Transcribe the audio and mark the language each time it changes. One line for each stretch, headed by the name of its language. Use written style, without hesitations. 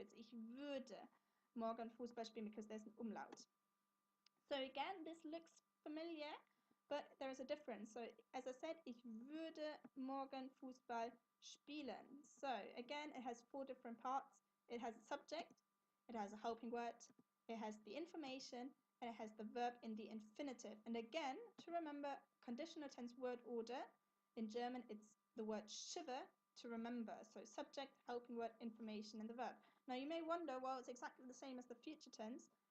English: It's
German: ich würde morgen Fußball spielen
English: because there's an umlaut. So again, this looks familiar, but there is a difference. So as I said,
German: ich würde morgen Fußball spielen.
English: So again, it has 4 different parts. It has a subject, it has a helping word, it has the information, and it has the verb in the infinitive. And again, to remember conditional tense word order, in German it's the word shiver to remember. So subject, helping word, information, and the verb. Now you may wonder, well, it's exactly the same as the future tense.